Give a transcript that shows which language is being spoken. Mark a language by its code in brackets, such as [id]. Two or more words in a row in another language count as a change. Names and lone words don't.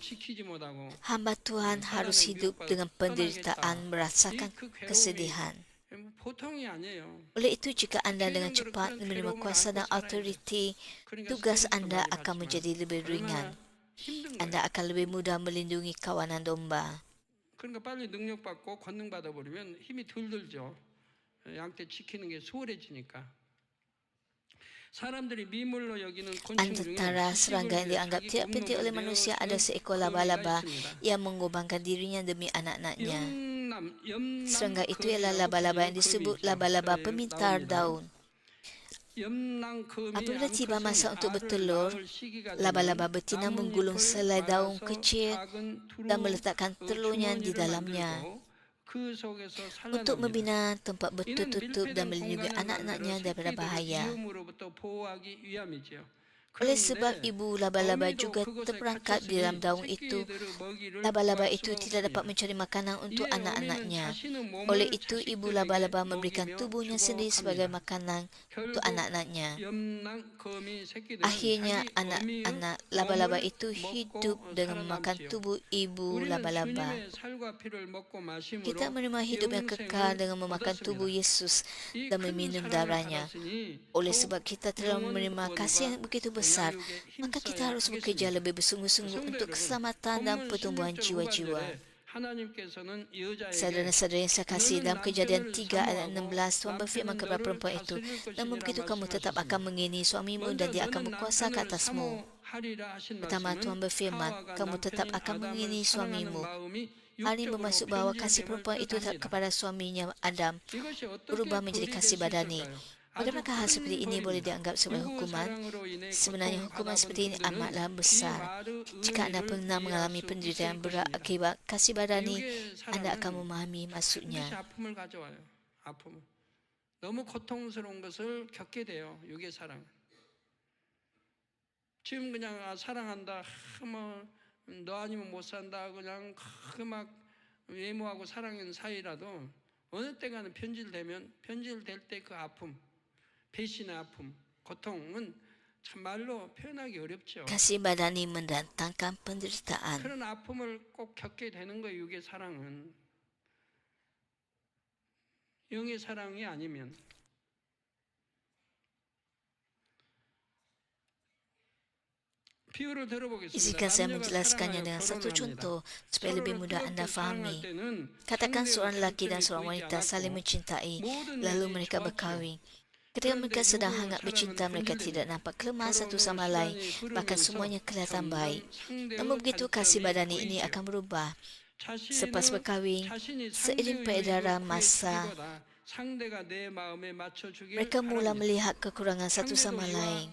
[ms] Hamba Tuhan harus hidup dengan penderitaan, merasakan kesedihan. Oleh itu, jika anda dengan cepat menerima kuasa dan autoriti, tugas anda akan menjadi lebih ringan. Anda akan lebih mudah melindungi kawanan domba. 그러니까 빨리 능력받고 권능받아 버리면 힘이 덜 들죠. 양떼 지키는 게 수월해지니까. Antara serangga yang dianggap tidak penting oleh manusia ada seekor laba-laba yang mengorbankan dirinya demi anak-anaknya. Serangga itu ialah laba-laba yang disebut laba-laba pemintar daun. Apabila tiba masa untuk bertelur, laba-laba betina menggulung selai daun kecil dan meletakkan telurnya di dalamnya. [ko] 그 속에서 [ms] untuk [ko] 살아납니다. [ms] membina tempat [ko] 이는 [ms] bertutup dan [ko] 밀폐된 [ms] melindungi [ko] 공간을 [ms] anak-anaknya [ko] 만들어 [ms] daripada [ko] 새끼들을 [ms] bahaya. [ko] 위험으로부터 보호하기 위함이지요. [ms] Oleh sebab [ko] 그런데 [ms] ibu laba-laba [ko] 어미도 [ms] juga [ko] 그곳에 [ms] terperangkap di dalam [ko] 갇혔으니 [ms] daun itu, [ko] 새끼들의 먹이를 [ms] laba-laba [ko] 구할 [ms] itu [ko] 수가 [ms] tidak dapat [ko] 없습니다. [ms] mencari makanan untuk [ko] 이에 어미는 [ms] anak-anaknya. [ko] 자신의 [ms] Oleh [ko] 몸을 [ms] itu, ibu [ko] 자식들에게 [ms] laba-laba memberikan [ko] 먹이며 [ms] tubuhnya sendiri sebagai [ko] 죽어갑니다. [ms] makanan untuk [ko] 결국 [ms] anak-anaknya. [ko] 염랑거미 새끼들은 [ms] Akhirnya, [ko] 자기 어미의 [ms] anak-anak laba-laba [ko] 몸을 [ms] itu [ko] 먹고 [ms] hidup dengan memakan [ko] 살아남지요. [ms] tubuh ibu [ko] 우리는 [ms] laba-laba. [ko] 주님의 살과 피를 먹고 마심으로 [ms] Kita menerima hidup yang kekal dengan memakan tubuh [ko] 얻었습니다. [ms] Yesus [ko] 이 [ms] dan [ko] 큰 [ms] meminum [ko] 사랑을 [ms] darahnya. [ko] 받았으니 [ms] Oleh [ko] 더욱 [ms] sebab kita telah [ko] 영혼 [ms] menerima kasih yang [ko] 구원과 [ms] begitu besar, [ko] 양육에 [ms] maka kita [ko] 힘써야 [ms] harus bekerja [ko] 하겠습니다. [ms] lebih bersungguh-sungguh [ko] 성도 [ms] untuk [ko] 여러분, [ms] keselamatan dan [ko] 본문 [ms] pertumbuhan [ko] 16절 [ms] jiwa-jiwa. [ko] 후반절에 하나님께서는 여자에게 [ms] Saudara-saudara yang saya kasih, [ko] 너는 [ms] dalam Kejadian [ko] 남편을 [ms] 3 ayat [ko] 사모하고 [ms] 16, Tuhan berfirman [ko] 남편은 [ms] kepada [ko] 너를 [ms] perempuan itu, [ko] 다스릴 [ms] namun [ko] 것이니라 [ms] begitu kamu tetap akan [ko] 말씀하셨습니다. [ms] mengingini suamimu [ko] 먼저 [ms] dan dia akan [ko] 너는 [ms] berkuasa ke [ko] 남편을 [ms] atasmu. [ko] 사모하리라 하신 [ms] Pertama, Tuhan [ko] 말씀은 [ms] berfirman, [ko] 하와가 [ms] kamu tetap [ko] 남편인 [ms] akan [ko] 아담을 [ms] mengingini [ko] 사랑하는 [ms] suamimu. [ko] 마음이 [ms] Hal ini [ko] 육적으로 [ms] bermaksud bahawa kasih [ko] 편지됨을 [ms] perempuan itu [ko] 뜻합니다. [ms] kepada suaminya Adam [ko] 이것이 어떻게 [ms] berubah menjadi [ko] 벌이 [ms] kasih [ko] 될 수 [ms] badani. [ko] 있을까요? 아주 [ms] Bagaimanakah hal seperti [ko] 큰 [ms] ini boleh [ko] 벌입니다. [ms] dianggap sebagai [ko] 누구 [ms] hukuman? [ko] 사랑으로 인해 [ms] Sebenarnya hukuman [ko] 고통받아본 [ms] seperti ini [ko] 분들은 [ms] amatlah [ko] 이 [ms] besar. [ko] 말의 [ms] Jika anda [ko] 의미를 [ms] pernah mengalami [ko] 이해할 수 [ms] penderitaan [ko] 있을 [ms] berat [ko] 것입니다. [ms] akibat kasih badani, [ko] 육의 [ms] anda akan [ko] 사랑은 [ms] memahami [ko] 반드시 [ms] maksudnya. [ko] 아픔을 가져와요. 아픔을. 너무 고통스러운 것을 겪게 돼요. 육의 사랑. 지금 그냥 사랑한다. 너 아니면 못 산다. 그냥 막 외모하고 사랑하는 사이라도 어느 때가는 편질될 때 그 아픔, 배신의 아픔, 고통은 참 말로 표현하기 어렵죠. [ms] Kasih badani mendatangkan penderitaan. [ko] 그런 아픔을 꼭 겪게 되는 거예요. 육의 사랑은. 영의 사랑이 아니면. 비유를 들어보겠습니다. [ms] Izinkan saya [ko] 남녀가 [ms] menjelaskannya [ko] 사랑하여 [ms] dengan satu [ko] 결혼합니다. [ms] contoh supaya lebih [ko] 서로를 [ms] mudah anda [ko] 뜨겁게 사랑할 [ms] fahami. [ko] 때는 [ms] Katakan [ko] 상대의 [ms] seorang lelaki dan [ko] 장점이 [ms] seorang [ko] 보이지 [ms] wanita saling [ko] 않았고 [ms] mencintai, [ko] 모든 [ms] lalu [ko] 면이 [ms] mereka [ko] 좋았지요. [ms] berkahwin. Ketika mereka sedang hangat bercinta, mereka tidak nampak kelemahan satu sama lain, bahkan semuanya kelihatan baik. Namun begitu, kasih badani ini akan berubah. Selepas berkahwin, seiring peredaran masa, mereka mula melihat kekurangan satu sama lain.